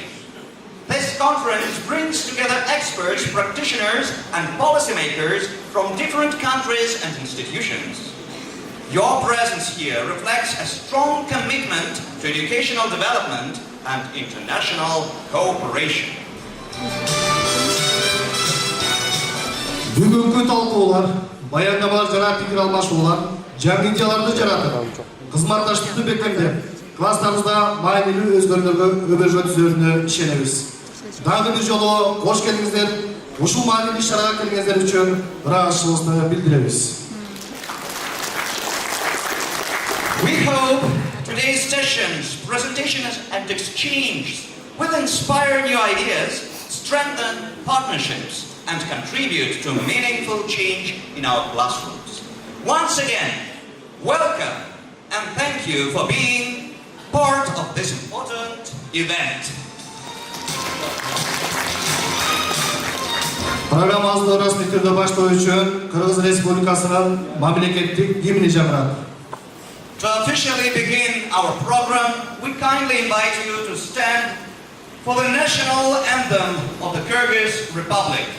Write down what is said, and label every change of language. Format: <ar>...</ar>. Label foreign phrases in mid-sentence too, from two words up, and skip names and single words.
<en>This conference brings together experts, practitioners, and policymakers from different countries and institutions. Your presence here reflects a strong commitment to educational development and international cooperation.</en> <ky>Бүгүнкү талкуулар, баяндамалар жана пикир алмашуулар жаңы идеяларды жаратып, кызматташтыкты бекемдеп, класстарыбызда маанилүү өзгөрүүлөргө өбөлгө түзөрүнө ишенебиз. Дагы бир жолу кош келиңиздер, ушул маанилүү иш-чарага келгениңиздер үчүн ыраазычылыгыбызды билдиребиз.</ky> <en>We hope today's sessions, presentations, and exchange will inspire new ideas, strengthen partnerships, and contribute to meaningful change in our classrooms. Once again, welcome and thank you for being part of this important event.</en> <ky>Программабызды расмий түрдө баштоо үчүн Кыргыз Республикасынын мамлекеттик гимни жаңырат.</ky> <en>To officially begin our program, we kindly invite you to stand for the national anthem of the Kyrgyz Republic.</en>